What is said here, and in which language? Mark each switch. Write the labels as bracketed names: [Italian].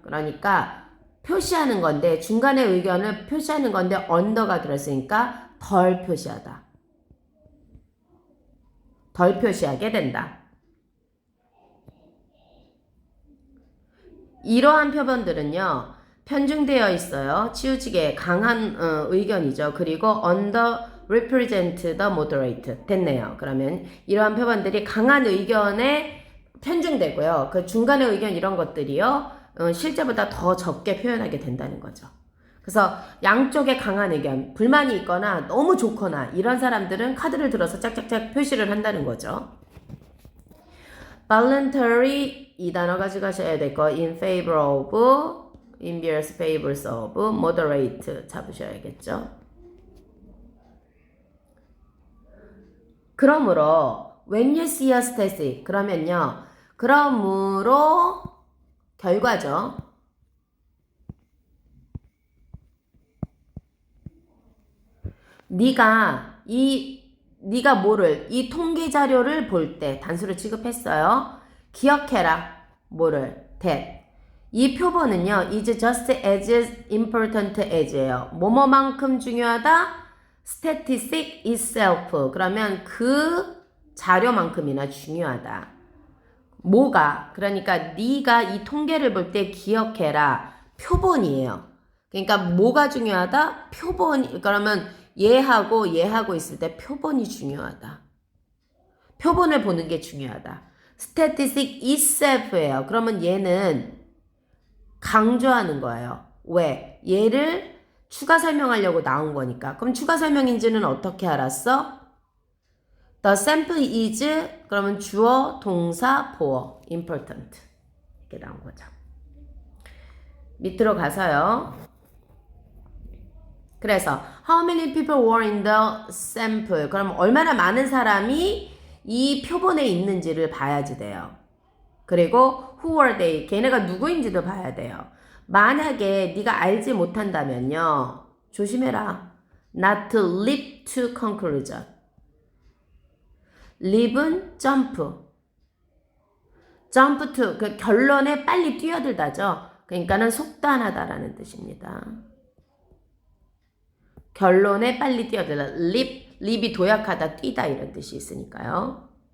[Korean] 그러니까 표시하는 건데 중간의 의견을 표시하는 건데 under가 들었으니까 덜 표시하다. 덜 표시하게 된다. 이러한 표본들은요. 편중되어 있어요. 치우치게 강한 의견이죠. [English] 그리고 underrepresent the moderate 됐네요. [Korean] 그러면 이러한 표본들이 강한 의견에 편중되고요. 그 중간의 의견 이런 것들이요. 실제보다 더 적게 표현하게 된다는 거죠. 그래서 양쪽에 강한 의견, 불만이 있거나 너무 좋거나 이런 사람들은 카드를 들어서 짝짝짝 표시를 한다는 거죠. [English] voluntary [Korean] 이 단어 가져가셔야 될 거 [English] in favor of, in various favors of, moderate 잡으셔야겠죠. [Korean] 그러므로 [English] when you see a statistic [Korean] 그러므로 결과죠. 네가 뭐를 이 통계 자료를 볼 때 단수를 취급했어요. 기억해라. 뭐를? that. 이 표본은요. [English] is just as important as예요. [Korean] 뭐뭐만큼 중요하다? [English] statistic itself. [Korean] 그러면 그 자료만큼이나 중요하다. 뭐가? 그러니까 네가 이 통계를 볼 때 기억해라. 표본이에요. 그러니까 뭐가 중요하다? 표본이. 그러면 얘하고 있을 때 표본이 중요하다. 표본을 보는 게 중요하다. [English] statistic itself [Korean] 예요. 그러면 얘는 강조하는 거예요. 왜? 얘를 추가 설명하려고 나온 거니까. 그럼 추가 설명인지는 어떻게 알았어? [English] The sample is [Korean] 그러면 주어, 동사, 보어, important 이렇게 나온 거죠. 밑으로 가서요. [English] 그래서 how many people were in the sample? [Korean] 그럼 얼마나 많은 사람이 이 표본에 있는지를 봐야지 돼요. [English] 그리고 who were they? [Korean] 걔네가 누구인지도 봐야 돼요. 만약에 네가 알지 못한다면요. 조심해라. [English] not to leap to conclusion. leap은 jump. jump to [Korean] 그 결론에 빨리 뛰어들다죠. 그러니까는 속단하다라는 뜻입니다. 결론에 빨리 뛰어들다. leap이 도약하다, 뛰다 이런 뜻이 있으니까요.